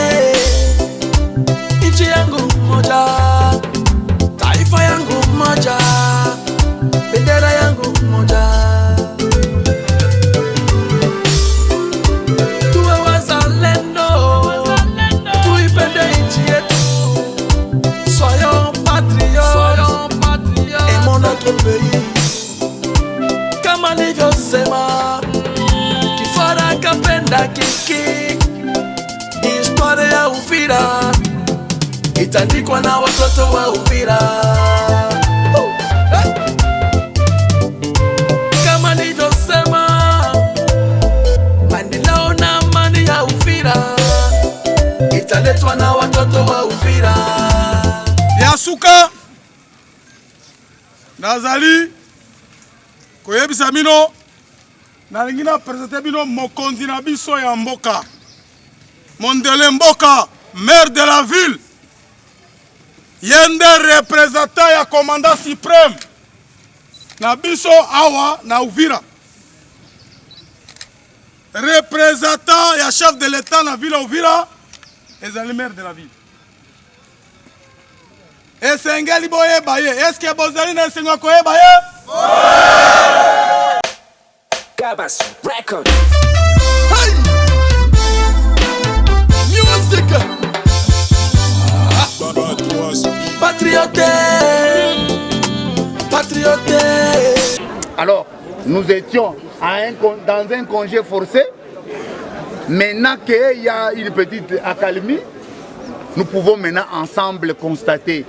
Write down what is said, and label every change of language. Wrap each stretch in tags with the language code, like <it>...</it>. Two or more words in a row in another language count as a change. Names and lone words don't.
<sw>Nchi yangu moja, taifa yangu moja, bendera yangu moja. Tuwe wazalendo, tuipende nchi yetu.</sw> <fr>Soyons patriotes, aimons notre pays.</fr> <sw>Kama nilivyosema, kifara kapenda kiki. Historia ya Uvira itaandikwa na watoto wa Uvira. Kama nilivyosema, maendeleo na amani ya Uvira italetwa na watoto wa Uvira.</sw> <ln>Yasuka nazali koyebisa bino nalingi na presente bino mokonzi na biso ya mboka Mondele Mboka,</ln> <fr>maire de la ville,</fr> <ln>yende représentant ya</ln> <fr>commandant suprême</fr> <ln>na biso awa na Uvira, représentant ya</ln> <fr>chef de l'état</fr> <ln>na ville Uvira ezali</ln> <fr>maire de la ville.</fr> <ln>Esengeli boyeba ye, eske bozali na esengo koyeba ye?</ln> <en>Kabas Record. Hey! Music!</en> <fr>Patriote! Patriote! Alors, nous étions dans un congé forcé. Maintenant qu'il y a une petite accalmie, nous pouvons maintenant ensemble constater.</fr>